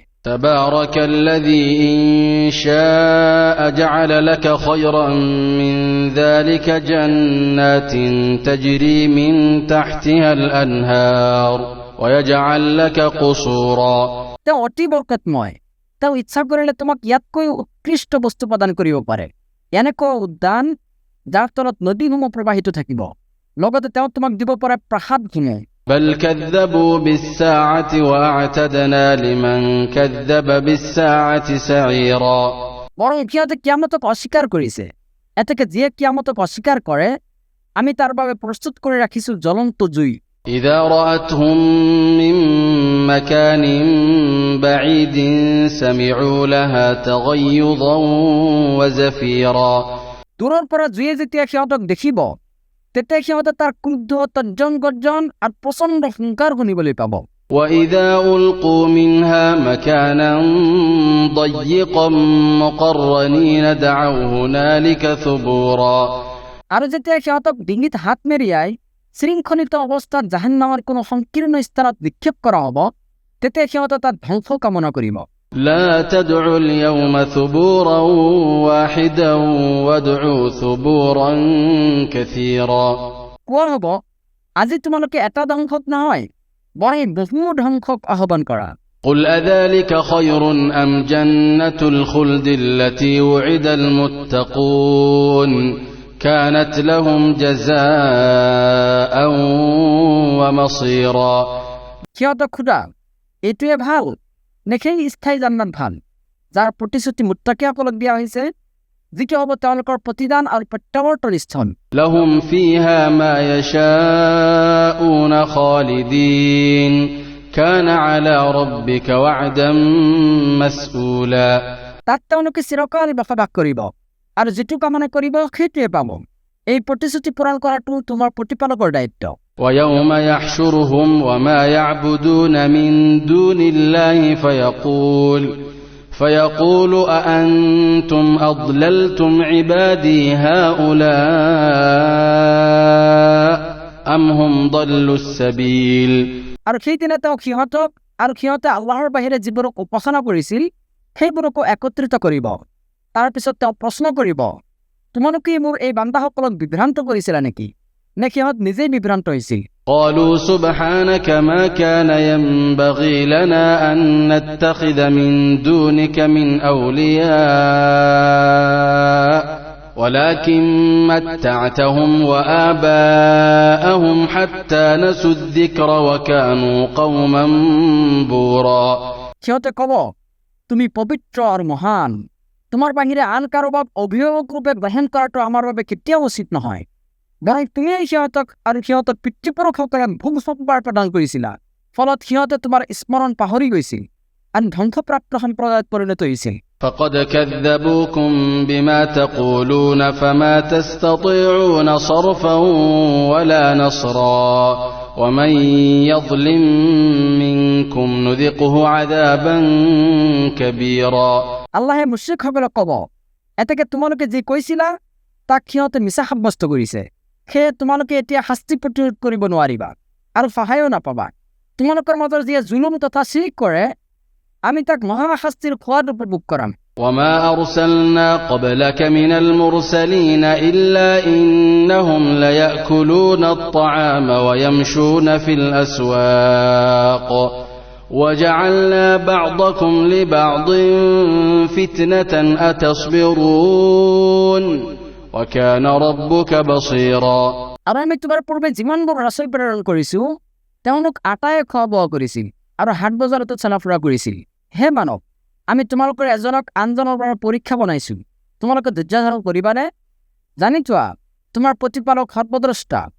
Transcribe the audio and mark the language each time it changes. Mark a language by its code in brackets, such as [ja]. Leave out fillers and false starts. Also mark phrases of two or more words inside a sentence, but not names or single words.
[ar] تبارك الذي إن شاء جعل لك خيرا من ذلك جنات تجري من تحتها الأنهار ويجعل لك قصورا। [as] তেওঁ অতি বৰকতময়, তেওঁ ইচ্ছা কৰিলে তোমাক ইয়াতকৈ উৎকৃষ্ট বস্তু প্ৰদান কৰিব পাৰে, এনেকুৱা উদ্যান যাৰ তলত নদীসমূহ প্ৰবাহিত থাকিব। লগতে তেওঁ তোমাক দিব পাৰে প্ৰাসাদসমূহ। [ar] بل كذبوا بالساعة وأعتدنا لمن كذب بالساعة سعيرا। [as] বৰং সিহঁতে কিয়ামতক অস্বীকাৰ কৰিছে, এতেকে যিয়ে কিয়ামতক অস্বীকাৰ কৰে, আমি তাৰ বাবে প্ৰস্তুত কৰি ৰাখিছো জ্বলন্ত জুই। [ar] إذا رأتهم من مكان بعيد سمعوا لها تغيظا وزفيرا। [as] দূৰৰ পৰা জুয়ে যেতিয়া সিহঁতক দেখিব, তেতিয়া সিহঁতে তাৰ ক্ৰুদ্ধ তৰ্জন গৰ্জন আৰু প্ৰচণ্ড হুংকাৰ শুনিবলৈ পাব। [ar] وإذا ألقوا منها مكانا ضيقا مقرنين دعوا هنالك ثبورا। [as] আৰু যেতিয়া সিহঁতক ডিঙিত হাত মেৰিয়াই শৃংখলিত অৱস্থাত জাহান্নামৰ কোনো সংকীৰ্ণ স্থানত নিক্ষেপ কৰা হ'ব, তেতিয়া সিহঁতে তাত ধ্বংস কামনা কৰিব। [ar] لا تدعوا اليوم ثبورا واحدا وادعوا ثبورا كثيرا [as] কোৱা হ'ব, আজি তোমালোকে এটা ধ্বংসক নহয়, বৰং বহু ধ্বংসক আহ্বান কৰা। [ar] قل أذلك خير أم جنة الخلد التي وعد المتقون كانت لهم جزاء ومصيرا [as] সিহঁতক সোধা, এইটোৱে ভাল নে সেই স্থায়ী জান্নাত ভাল, যাৰ প্ৰতিশ্ৰুতি মুত্তাকিসকলক দিয়া হৈছে, যিটো হ'ব তেওঁলোকৰ প্ৰতিদান আৰু প্ৰত্যাৱৰ্তন স্থান। [ar] لهم فيها ما يشاءون خالدين كان على ربك وعدا مسئولا [as] তাত তেওঁলোকে চিৰকাল বসবাস কৰিব আৰু যিটো কামনা কৰিব সেইটোৱে পাব। এই প্ৰতিশ্ৰুতি পূৰণ কৰাটো তোমাৰ প্ৰতিপালকৰ দায়িত্ব। [ar] ويوم يحشرهم وما يعبدون من دون الله فيقول أأنتم أضللتم عبادي هؤلاء أم هم ضلوا السبيل [as] আৰু সেইদিনা তেওঁ সিহঁতক আৰু সিহঁতে আল্লাহৰ বাহিৰে যিবোৰক উপাসনা কৰিছিল সেইবোৰকো একত্ৰিত কৰিব। তাৰপিছত তেওঁ প্ৰশ্ন কৰিব, তোমালোকে মোৰ এই বান্দাসকলক বিভ্ৰান্ত কৰিছিলা নেকি, নে সিহঁত নিজেই বিভ্ৰান্ত হৈছিল? [ar] قالوا سبحانك ما كان ينبغي لنا أن نتخذ من دونك من أولياء ولكن متعتهم وآباءهم حتى نسوا الذكر وكانوا قوما بورا [as] সিহঁতে ক'ব, তুমি পবিত্ৰ আৰু মহান, তোমাৰ বাহিৰে আন কাৰোবাক অভিভাৱক ৰূপে গ্ৰহণ কৰাটো আমাৰ বাবে কেতিয়াও উচিত নহয়। বৰং তুমিয়েই সিহঁতক আৰু সিহঁতৰ পিতৃপুৰুষসকলে ভোগ সম্ভাৰ প্ৰদান কৰিছিলা, ফলত সিহঁতে তোমাৰ স্মৰণ পাহৰি গৈছিল আৰু ধ্বংসপ্ৰাপ্ত সম্প্ৰদায়ত পৰিণত হৈছিল। [ar] فقد كذبوكم بما تقولون فما تستطيعون صرفا ولا نصرا ومن يظلم منكم نذقه عذابا كبيرا [as] আল্লাহে মুশ্ৰিকসকলক ক'ব, এতেকে তোমালোকে যি কৈছিলা তাক সিহঁতে মিছা সাব্যস্ত কৰিছে, সেয়ে তোমালোকে এতিয়া শাস্তি প্ৰতিৰোধ কৰিব নোৱাৰিবা আৰু সহায়ো নাপাবা। তোমালোকৰ মাজৰ যিয়ে জুলুম তথা চিৰিক কৰে, আমি তাক মহাশাস্তিৰ খোৱাত উপভোগ কৰাম। [ar] وما أرسلنا قبلك من المرسلين إلا إنهم ليأكلون الطعام ويمشون في الأسواق وجعلنا بعضكم لبعض فتنة أتصبرون وكان ربك بصيرا [as] আৰু আমি তোমাৰ পূৰ্বে যিমানবোৰ ৰাছল প্ৰেৰণ কৰিছোঁ, তেওঁলোক আটায়ে খোৱা বোৱা কৰিছিল আৰু হাট বজাৰতো চলাফুৰা কৰিছিল। হে মানৱ, আমি তোমালোকৰ এজনক আনজনৰ পৰা পৰীক্ষা বনাইছোঁ, তোমালোকে ধৈৰ্য ধাৰণ কৰিবানে? জানি থোৱা, তোমাৰ প্ৰতিপালক সৰ্বদ্ৰষ্টা।